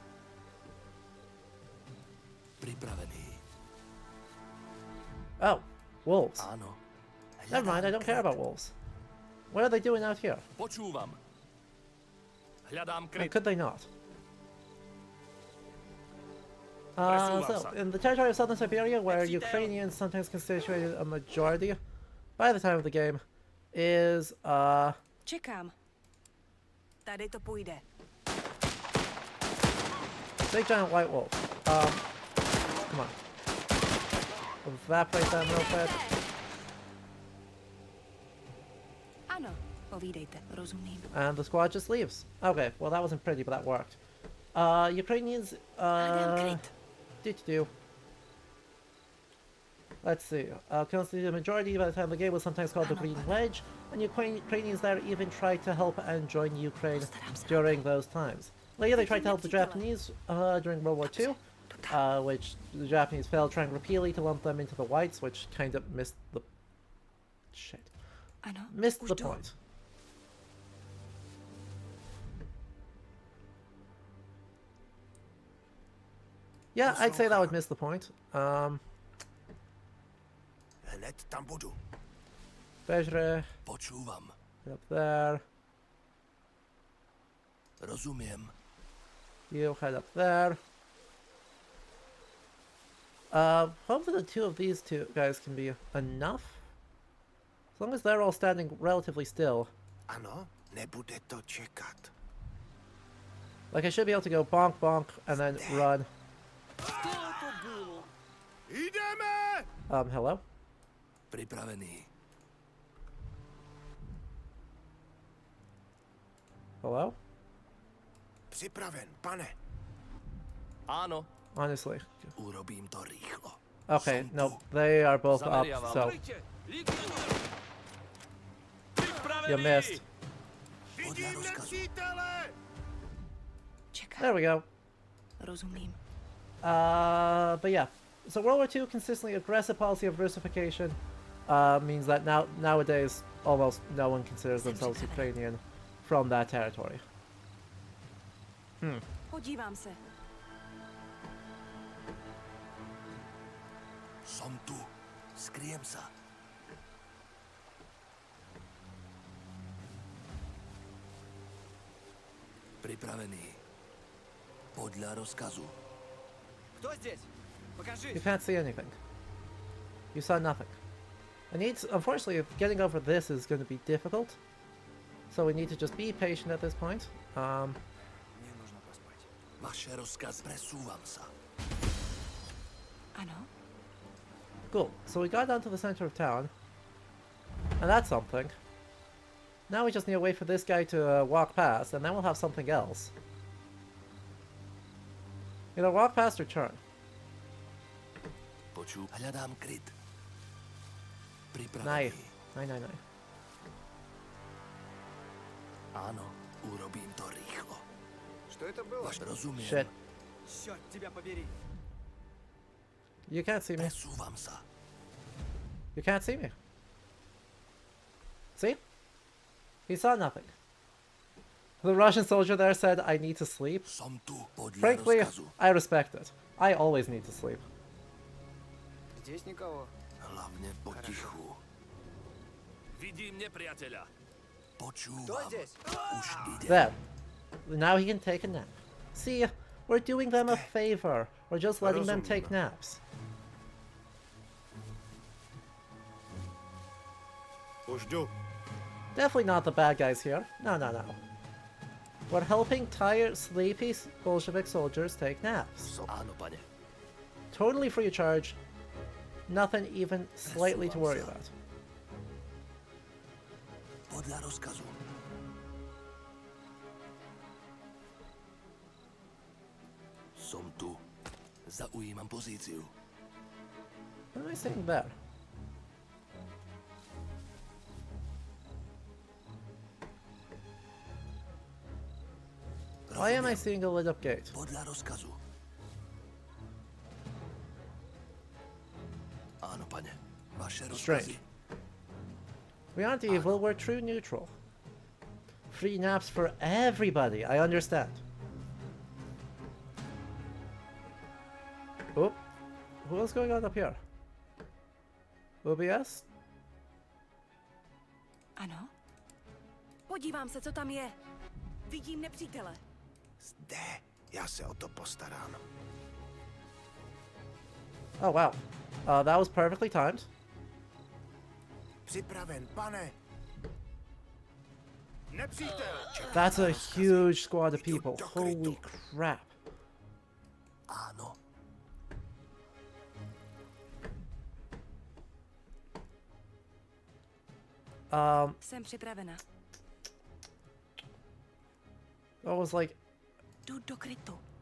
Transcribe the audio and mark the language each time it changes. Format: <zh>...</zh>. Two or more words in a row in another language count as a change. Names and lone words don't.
<sk>Pripravený.</sk> <en>Oh, Wolves.</en> <cs>Ano.</cs> <en>Never mind, I don't care about wolves. What are they doing out here?</en> <sk>Počúvam. Hľadám</sk> <en>Or</en> <sk>kryt.</sk> <en>could they not?</en> <sk>Presúvam</sk> <en>So,</en> <sk>sa.</sk> <en>in the territory of southern Siberia, where Ukrainians sometimes constituted a majority by the time of the game, is,</en> <cs>Čekám. Tady to půjde.</cs> <en>big giant white wolf. Come on. Evaporate them real quick.</en> <cs>Ano, povídejte, rozumím.</cs> <en>And the squad just leaves. Okay, well that wasn't pretty, but that worked. Ukrainians, do. Let's see. Constituted a majority by the time of the game was sometimes called the Green Wedge, and Ukrainians there even tried to help and join Ukraine during those times. Later they tried to help the Japanese during World War II, which the Japanese failed, trying repeatedly to lump them into the whites, which kind of missed the... Shit.</en> <cs>Ano,</cs> <en>Missed</en> <cs>už</cs> <en>the</en> <cs>jdu.</cs> <en>point. Yeah, I'd say that would miss the point.</en> <cs>Hned tam budu. Bežre,</cs> <sk>Počúvam.</sk> <en>up there.</en> <sk>Rozumiem.</sk> <en>You head up there. Hopefully the two of these two guys can be enough. As long as they're all standing relatively still.</en> <cs>Ano, nebude to čekat.</cs> <en>Like I should be able to go bonk bonk and then run.</en> <cs>Jdeme!</cs> <en>Hello?</en> <sk>Pripravený.</sk> <en>Hello?</en> <cs>Připraven, pane.</cs> <sk>Áno.</sk> <en>Honestly.</en> <sk>Urobím to rýchlo.</sk> <en>Okay,</en> <sk>Som</sk> <en>no,</en> <sk>tu.</sk> <en>they are both up,</en> <sk>Zameriavam.</sk> <en>so you missed.</en> <sk>Podľa rozkazu.</sk> <cs>Čekám,</cs> <en>There we go.</en> <cs>rozumím.</cs> <en>But yeah. So World War II consistently aggressive policy of Russification means that nowadays almost no one considers themselves Ukrainian from that territory.</en> <cs>Podívám se.</cs> <sk>Som tu. Skriem sa. Pripravený. Podľa rozkazu.</sk> <ru>Кто здесь? Покажи.</ru> <en>You can't see anything. You saw nothing. Unfortunately, getting over this is going to be difficult. So we need to just be patient at this point.</en> <ru>Мне нужно поспать.</ru> <sk>Vaše rozkaz. Presúvam sa.</sk> <cs>Ano,</cs> <en>Cool. So we got down to the center of town. And that's something. Now we just need to wait for this guy to walk past, and then we'll have something else. Either walk past or turn.</en> <sk>Hľadám kryt. Naj. Pripravený. Áno, urobím to rýchlo.</sk> <ru>Что это было?</ru> <sk>Rozumiem.</sk> <en>Shit.</en> <ru>Черт тебя побери.</ru> <en>You can't see me.</en> <sk>Presúvam sa.</sk> <en>You can't see me. See? He saw nothing. The Russian soldier there said, I need to sleep.</en> <sk>Som tu. Podľa</sk> <en>Frankly,</en> <sk>rozkazu.</sk> <en>I respect it. I always need to sleep.</en> <ru>Здесь никого.</ru> <sk>Hlavne potichu. Vidím nepriateľa.</sk> <ru>Кто</ru> <sk>Počúvam.</sk> <ru>здесь?</ru> <sk>Už ide.</sk> <en>There. Now he can take a nap. See, we're doing them a favor. We're just letting them take naps.</en> <cs>Už jdu.</cs> <en>Definitely not the bad guys here. No, no, no. We're helping tired, sleepy Bolshevik soldiers take naps.</en> <sk>Áno, pane.</sk> <en>Totally free of charge. Nothing even slightly to worry about.</en> <sk>Podľa rozkazu. Som tu. Zaujímam pozíciu.</sk> <en>What am I saying there? Why am I seeing a lit up gate?</en> <sk>Podľa rozkazu. Áno, pane. Vaše rozkazy.</sk> <en>Strange. We aren't evil, we're true neutral. Free naps for everybody, I understand. Oh, what's going on up here? OBS?</en> <cs>Ano? Podívám se, co tam je. Vidím nepřítele. Zde. Já se o to postarám.</cs> <en>Oh, wow. That was perfectly timed.</en> <cs>Připraven, pane. Nepřítel!</cs> <en>That's a huge squad of people. Holy crap.</en> <cs>Ano. Jsem připravena.</cs> <en>That was like...</en> <cs>Jdu do krytu.</cs>